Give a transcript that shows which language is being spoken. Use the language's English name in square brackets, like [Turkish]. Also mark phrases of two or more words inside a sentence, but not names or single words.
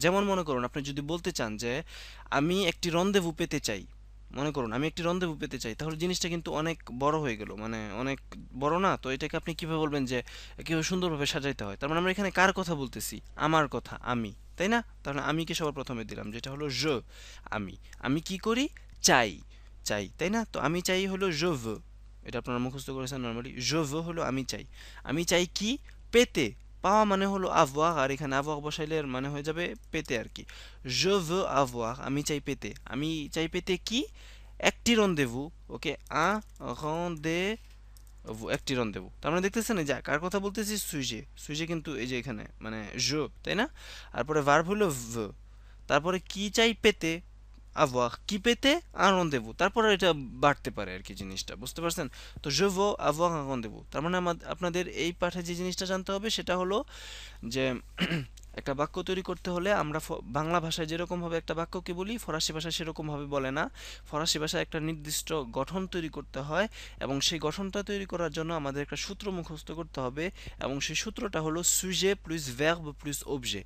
[Bangla] যেমন মনে করুন, আপনি যদি বলতে চান যে আমি একটি রন্দেভু পেতে চাই, মনে করুন আমি একটি রন্দেভু পেতে চাই, তাহলে জিনিসটা কিন্তু অনেক বড় হয়ে গেল, মানে অনেক বড় না? তো এটাকে আপনি কিভাবে বলবেন যে কিভাবে সুন্দরভাবে সাজাইতে হয়? তার মানে আমরা এখানে কার কথা বলতেছি? আমার কথা, আমি, তাই না? তাহলে আমিকে সবার প্রথমে দিলাম, যেটা হলো আমি। আমি কি করি? চাই। চাই, তাই না? তো আমি চাই হলো [French] je veux। [Bangla] এটা আপনারা মুখস্থ করেছেন নরমালি। [French] je veux [Bangla] হলো আমি চাই। আমি চাই কি? পেতে। পাওয়া মানে হলো avoir, আর এখানে avoir বসাইলে এর মানে হয়ে যাবে পেতে আর কি। [French] je veux avoir, [Bangla] আমি চাই পেতে। আমি চাই পেতে কি? একটি রন্দেভু। ওকে, [French] un rendez-vous, [Bangla] একটি রন্দেভু। তার মানে দেখতেছেন এই যে কার কথা বলতেছি? সুইজে। সুইজে কিন্তু এই যে এখানে মানে je, তাই না? তারপরে ভার্ব হলো veux। তারপরে কি চাই? পেতে। avoir কি পেতে [French] un rendez-vous, [Bangla] তারপর এটা বাড়তে পারে আর কি জিনিসটা, বুঝতে পারছেন? [French] তো je veux avoir un rendez-vous, [Bangla] তার মানে আপনাদের এই পাঠে যে জিনিসটা জানতে হবে সেটা হলো যে একটা বাক্য তৈরি করতে হলে আমরা বাংলা ভাষায় যেরকম ভাবে একটা বাক্যকে বলি ফরাসি ভাষায় সেরকম ভাবে বলে না। ফরাসি ভাষায় একটা নির্দিষ্ট গঠন তৈরি করতে হয় এবং সেই গঠনটা তৈরি করার জন্য আমাদের একটা সূত্র মুখস্থ করতে হবে এবং সেই সূত্রটা হলো সুজে প্লাস ভার্ব প্লাস অবজে।